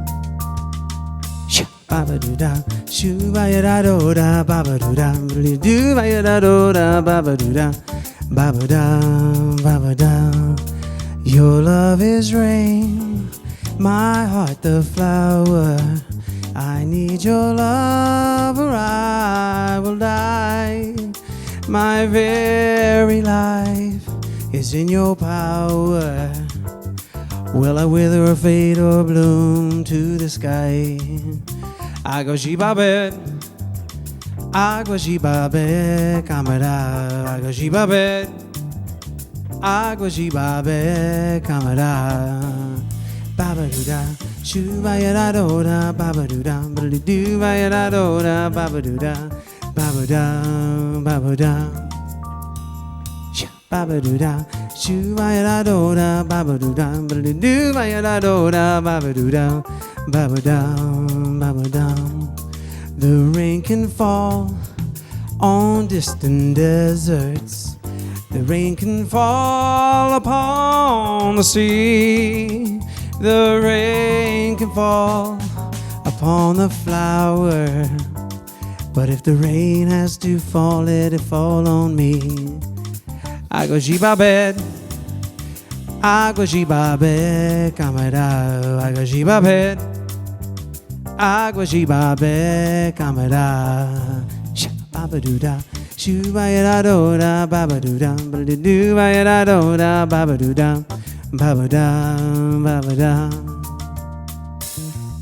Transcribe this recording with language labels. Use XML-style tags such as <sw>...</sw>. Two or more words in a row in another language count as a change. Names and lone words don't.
<en>Ba-ba-doo-da, shoo-ba-ya-da-do-da, ba-ba-doo-da, ba-da-doo-ba-ya-da-do-da, ba-ba-doo-da, ba-ba-da, ba-ba-da. Your love is rain, my heart the flower. I need your love or I will die. My very life is in your power. Will I wither or fade or bloom to the sky?</en> <pt>Água de Babel, água de Babel, camarada. Água de Babel, água de Babel, camarada. Ba-ba-doo-da, shoo-ba-ya-da-do-da, ba-ba-doo-da, ba-da-doo-ba-ya-da-do-da, ba-ba-doo-da, ba-ba-da, ba-ba-da. Ba-ba-doo-da, shoo-ba-ya-da-do-da, ba-ba-doo-da, ba-da-doo-ba-ya-da-do-da, ba-ba-doo-da, ba-ba-da, ba-ba-da.</pt> <en>The rain can fall on distant deserts. The rain can fall upon the sea. The rain can fall upon the flower. But if the rain has to fall, let it fall on me.</en> <pt>Água de Babel, água de Babel, camarada. Água de Babel, água de Babel, camarada. Ba-ba-doo-da, shoo-ba-ya-da-do-da, ba-ba-doo-da, ba-da-doo-ba-ya-da-do-da, ba-ba-doo-da, ba-ba-da, ba-ba-da.</pt>